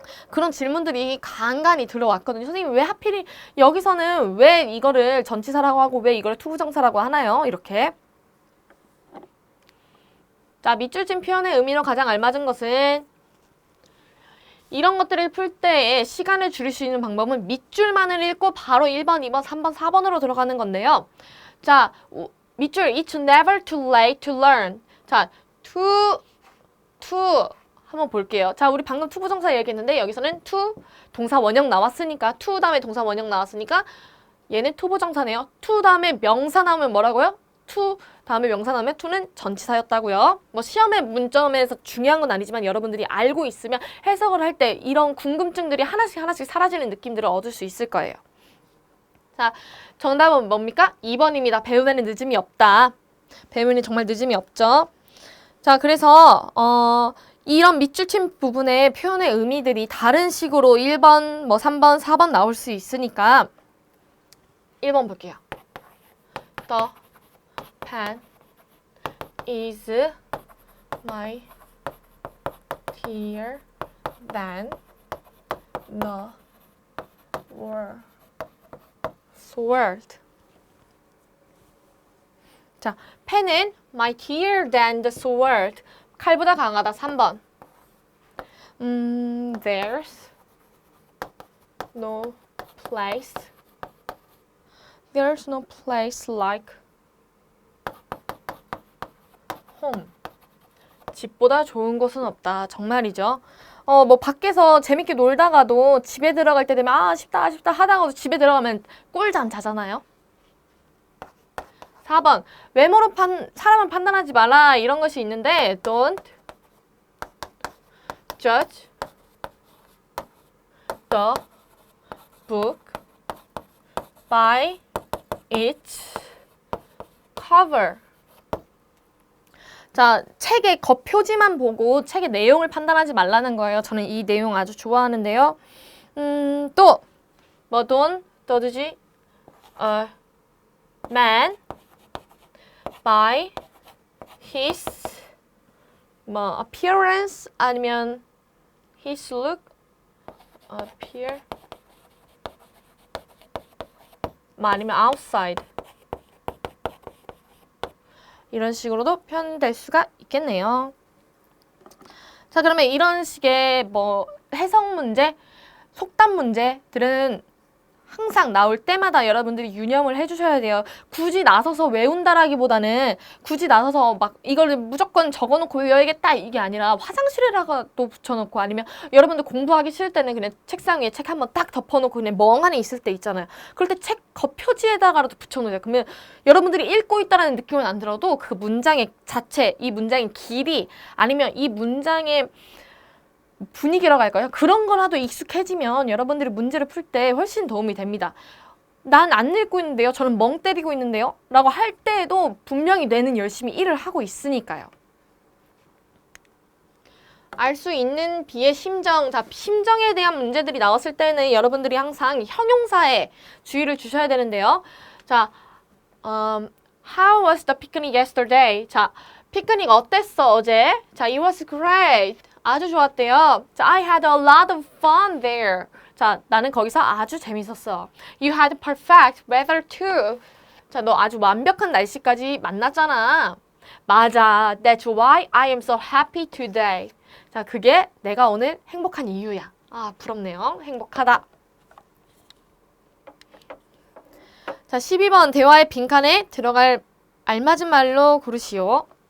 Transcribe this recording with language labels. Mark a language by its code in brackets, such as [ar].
[ko] 그런 질문들이 간간히 들어왔거든요. 선생님 왜 하필 여기서는 왜 이거를 전치사라고 하고 왜 이걸 투부정사라고 하나요? 이렇게. 자, 밑줄진 표현의 의미로 가장 알맞은 것은 이런 것들을 풀 때에 시간을 줄일 수 있는 방법은 밑줄만을 읽고 바로 1번, 2번, 3번, 4번으로 들어가는 건데요. 자, 밑줄 [en] It's never too late to learn. [ko] 자, to 한번 볼게요. 자, 우리 방금 투부정사 얘기했는데 여기서는 to 동사 원형 나왔으니까 to 다음에 동사 원형 나왔으니까 얘는 투부정사네요. to 다음에 명사 나오면 뭐라고요? to 다음에 명사 나오면 to는 전치사였다고요. 뭐 시험의 문점에서 중요한 건 아니지만 여러분들이 알고 있으면 해석을 할 때 이런 궁금증들이 하나씩 사라지는 느낌들을 얻을 수 있을 거예요. 자, 정답은 뭡니까? 2번입니다. 배움에는 늦음이 없다. 배움에는 정말 늦음이 없죠. 자, 그래서 이런 밑줄 친 부분의 표현의 의미들이 다른 식으로 1번, 뭐 3번, 4번 나올 수 있으니까 1번 볼게요. [en] The pen is my dear than the sword. [ko] 자, 펜은 [en] my dear than the sword. [ko] 칼보다 강하다. 3번. [en] There's no place. There's no place like home. [ko] 집보다 좋은 곳은 없다. 정말이죠. 뭐 밖에서 재밌게 놀다가도 집에 들어갈 때 되면 아쉽다 하다가도 집에 들어가면 꿀잠 자잖아요. 4번. 외모로 사람을 판단하지 마라. 이런 것이 있는데 [en] don't judge the book by its cover. [ko] 자, 책의 겉표지만 보고 책의 내용을 판단하지 말라는 거예요. 저는 이 내용 아주 좋아하는데요. 또 뭐 [en] don't judge a man by his appearance 아니면 his look appear 아니면 outside [ko] 이런 식으로도 표현될 수가 있겠네요. 자, 그러면 이런 식의 해석 문제, 속담 문제들은 항상 나올 때마다 여러분들이 유념을 해주셔야 돼요. 굳이 나서서 외운다라기보다는 굳이 나서서 막 이걸 무조건 적어놓고 외워야겠다 이게 아니라 화장실에다가도 붙여놓고 아니면 여러분들 공부하기 싫을 때는 그냥 책상 위에 책 한번 딱 덮어놓고 그냥 멍하니 있을 때 있잖아요. 그럴 때 책 겉표지에다가라도 붙여놓으세요. 그러면 여러분들이 읽고 있다는 느낌은 안 들어도 그 문장의 자체, 이 문장의 길이 아니면 이 문장의 분위기라고 할까요? 그런 거라도 익숙해지면 여러분들이 문제를 풀 때 훨씬 도움이 됩니다. 난 안 읽고 있는데요. 저는 멍 때리고 있는데요. 라고 할 때에도 분명히 뇌는 열심히 일을 하고 있으니까요. 알 수 있는 비의 심정. 자, 심정에 대한 문제들이 나왔을 때는 여러분들이 항상 형용사에 주의를 주셔야 되는데요. [en] 자, How was the picnic yesterday? [ko] 자, 피크닉 어땠어 어제? 자, [en] it was great. [ko] 아주 좋았대요. [en] 자, I had a lot of fun there. [ko] 자, 나는 거기서 아주 재밌었어. [en] You had perfect weather too. [ko] 자, 너 아주 완벽한 날씨까지 만났잖아. 맞아. [en] That's why I am so happy today. [ko] 자, 그게 내가 오늘 행복한 이유야. 아, 부럽네요. 행복하다. 자, 12번 대화의 빈칸에 들어갈 알맞은 말로 고르시오.